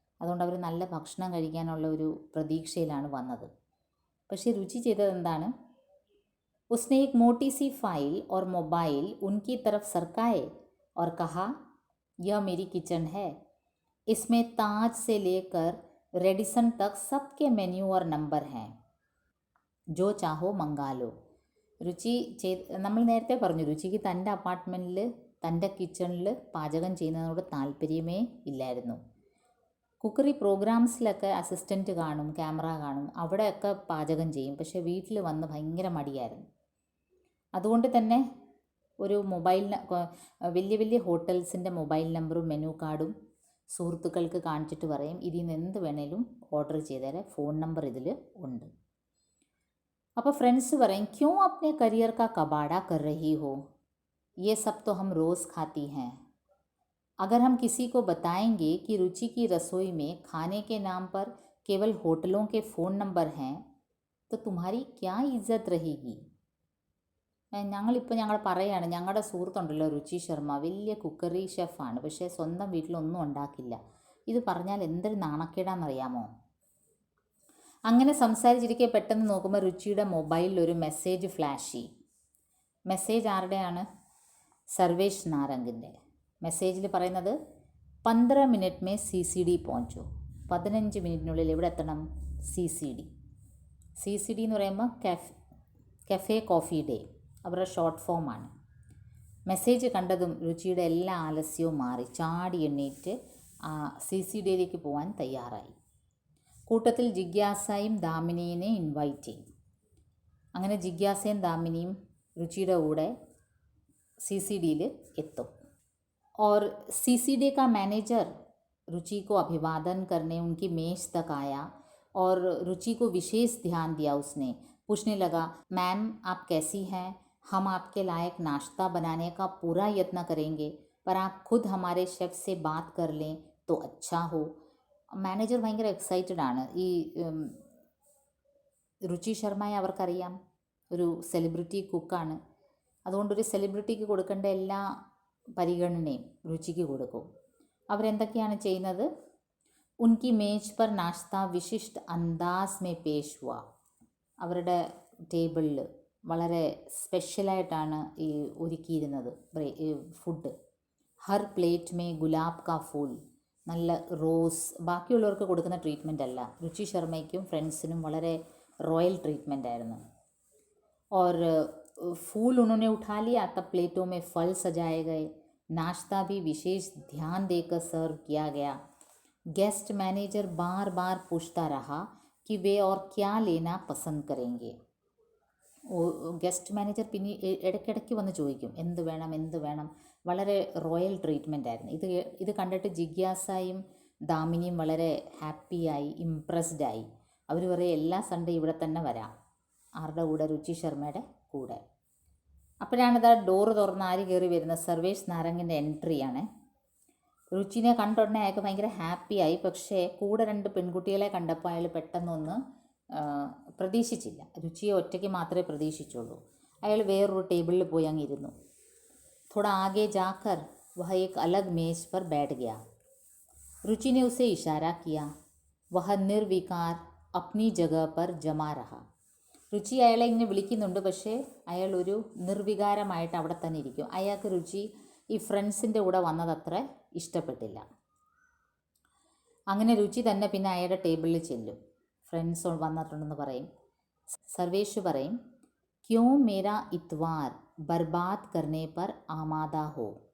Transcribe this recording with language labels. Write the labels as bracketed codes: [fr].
[ml] അതുകൊണ്ട് അവർ നല്ല ഭക്ഷണം കഴിക്കാനുള്ള ഒരു പ്രതീക്ഷയിലാണ് വന്നത്. പക്ഷേ രുചി ചെയ്തത് എന്താണ്? [hi] उसने एक मोटी सी फाइल और मोबाइल उनकी तरफ सरकाए और कहा, यह मेरी किचन है. इसमें ताज से लेकर रेडिसन तक सबके मेन्यू और नंबर हैं. जो चाहो मंगा लो. [ml] രുചി നമ്മൾ നേരത്തെ പറഞ്ഞു, രുചിക്ക് തൻ്റെ അപ്പാർട്ട്മെൻറ്റിൽ തൻ്റെ കിച്ചണിൽ പാചകം ചെയ്യുന്നതിനോട് താല്പര്യമേ ഇല്ലായിരുന്നു. കുക്കറി പ്രോഗ്രാംസിലൊക്കെ അസിസ്റ്റൻറ്റ് കാണും, ക്യാമറ കാണും, അവിടെയൊക്കെ പാചകം ചെയ്യും. പക്ഷേ വീട്ടിൽ വന്ന് ഭയങ്കര മടിയായിരുന്നു. അതുകൊണ്ട് തന്നെ ഒരു വലിയ വലിയ ഹോട്ടൽസിൻ്റെ മൊബൈൽ നമ്പറും മെനു കാർഡും സുഹൃത്തുക്കൾക്ക് കാണിച്ചിട്ട് പറയും, ഇതിൽ നിന്ന് എന്ത് വേണേലും ഓർഡർ ചെയ്തേരെ, ഫോൺ നമ്പർ ഇതിൽ ഉണ്ട്. അപ്പോൾ ഫ്രണ്ട്സ് പറയും, [hi] ക്യോं अपने करियर का कबाड़ा कर रही हो, ये सब तो हम रोज़ खाती हैं. अगर हम किसी को बताएंगे कि रुचि की रसोई में खाने के नाम पर केवल होटलों के फ़ोन नंबर हैं तो तुम्हारी क्या इज्जत रहेगी. [ml] ഞങ്ങളിപ്പോൾ ഞങ്ങൾ പറയുകയാണ്, ഞങ്ങളുടെ സുഹൃത്തുണ്ടല്ലോ രുചി ശർമ്മ, വലിയ കുക്കറി ഷെഫാണ്, പക്ഷേ സ്വന്തം വീട്ടിലൊന്നും ഉണ്ടാക്കില്ല. ഇത് പറഞ്ഞാൽ എന്തൊരു നാണക്കേടാണെന്നറിയാമോ. അങ്ങനെ സംസാരിച്ചിരിക്കെ പെട്ടെന്ന് നോക്കുമ്പോൾ രുചിയുടെ മൊബൈലിൽ ഒരു മെസ്സേജ് ഫ്ലാഷ് ചെയ്യും. മെസ്സേജ് ആരുടെയാണ്? സർവേഷ് നാരംഗിൻ്റെ. മെസ്സേജിൽ പറയുന്നത് 15 മിനിറ്റ് [hi] മേ CCD പਹੁഞ്ചോ. [ml] 15 മിനിറ്റിനുള്ളിൽ എവിടെ എത്തണം? CCD. CCD എന്ന് പറയുമ്പോൾ കഫേ കോഫി ഡേ, അവരുടെ ഷോർട്ട് ഫോമാണ്. മെസ്സേജ് കണ്ടതും രുചിയുടെ എല്ലാ ആലസ്യവും മാറി ചാടി എണ്ണീറ്റ് CCDയിലേക്ക് പോകാൻ തയ്യാറായി. കൂട്ടത്തിൽ ജിജ്ഞാസയും ദാമിനിയെ ഇൻവൈറ്റ് ചെയ്യും. അങ്ങനെ ജിജ്ഞാസയും ദാമിനിയും രുചിയുടെ കൂടെ CCDയിൽ എത്തും. [hi] और CCD का मैनेजर रुचि को अभिवादन करने उनकी मेज तक आया और रुचि को विशेष ध्यान दिया. उसने पूछने लगा, मैम आप कैसी हैं? हम आपके लायक नाश्ता बनाने का पूरा यत्न करेंगे, पर आप खुद हमारे शेफ से बात कर लें तो अच्छा हो. [ml] മാനേജർ ഭയങ്കര എക്സൈറ്റഡ് ആണ്. ഈ രുചി ശർമ്മയെ അവർക്കറിയാം, ഒരു സെലിബ്രിറ്റി കുക്കാണ്. അതുകൊണ്ടൊരു സെലിബ്രിറ്റിക്ക് കൊടുക്കേണ്ട എല്ലാ പരിഗണനയും രുചിക്ക് കൊടുക്കും. അവരെന്തൊക്കെയാണ് ചെയ്യുന്നത്? [hi] ഉൻകി മേജ് പർ നാശ്ത വിശിഷ്ട അന്ദാസ് മേ പേഷ് ഹുവ. [ml] അവരുടെ ടേബിളിൽ വളരെ സ്പെഷ്യലായിട്ടാണ് ഈ ഒരുക്കിയിരുന്നത് food. [hi] Har plate may gulab കാ ഫൂൽ, [ml] നല്ല റോസ്. ബാക്കിയുള്ളവർക്ക് കൊടുക്കുന്ന ട്രീറ്റ്മെൻ്റ് അല്ല, രുചി ശർമ്മയ്ക്കും ഫ്രണ്ട്സിനും വളരെ റോയൽ ട്രീറ്റ്മെൻ്റ് ആയിരുന്നു. [hi] और फूल उन्होंने उठा लिया, तब प्लेटों में फल सजाए गए. नाश्ता भी विशेष ध्यान देकर सर्व किया गया. गेस्ट मैनेजर बार बार पूछता रहा कि वे और क्या लेना पसंद करेंगे. [ml] ഗസ്റ്റ് മാനേജർ പിന്നെ ഇടയ്ക്കിടയ്ക്ക് വന്ന് ചോദിക്കും എന്ത് വേണം എന്ത് വേണം. വളരെ റോയൽ ട്രീറ്റ്മെൻ്റ് ആയിരുന്നു. ഇത് കണ്ടിട്ട് ജിജ്ഞാസയും ദാമിനിയും വളരെ ഹാപ്പിയായി, ഇംപ്രസ്ഡായി. അവർ പറയും എല്ലാ സൺഡേ ഇവിടെ തന്നെ വരാം. ആരുടെ കൂടെ? രുചി ശർമ്മയുടെ കൂടെ. അപ്പോഴാണിതാ ഡോറ് തുറന്ന് ആര് കയറി വരുന്നത്? സർവേഷ് നാരംഗിൻ്റെ എൻട്രിയാണ്. രുചിനെ കണ്ടുടനെ അയാൾക്ക് ഭയങ്കര ഹാപ്പിയായി. പക്ഷേ കൂടെ 2 പെൺകുട്ടികളെ കണ്ടപ്പോൾ അയാൾ പെട്ടെന്നൊന്ന് പ്രതീക്ഷിച്ചില്ല. രുചിയെ ഒറ്റയ്ക്ക് മാത്രമേ പ്രതീക്ഷിച്ചുള്ളൂ. അയാൾ വേറൊരു ടേബിളിൽ പോയി അങ്ങ് ഇരുന്നു. [hi] थोड़ा आगे जाकर वह एक अलग मेज पर बैठ गया. रुचि ने उसे इशारा किया. वह निर्विकार अपनी जगह पर जमा रहा. [ml] രുചി അയാളെ ഇങ്ങനെ വിളിക്കുന്നുണ്ട്, പക്ഷേ അയാൾ ഒരു നിർവികാരമായിട്ട് അവിടെ തന്നെ ഇരിക്കും. അയാൾക്ക് രുചി ഈ ഫ്രണ്ട്സിൻ്റെ കൂടെ വന്നതത്ര ഇഷ്ടപ്പെട്ടില്ല. അങ്ങനെ രുചി തന്നെ പിന്നെ അയാളുടെ ടേബിളിൽ ചെല്ലും. ഫ്രണ്ട്സ് വന്നിട്ടുണ്ടെന്ന് പറയും. സർവേഷ് പറയും, [hi] ക്യോ മേരാ ഇത്വാർ ബർബാദ് കർണേ പർ ആമാദ ഹോ.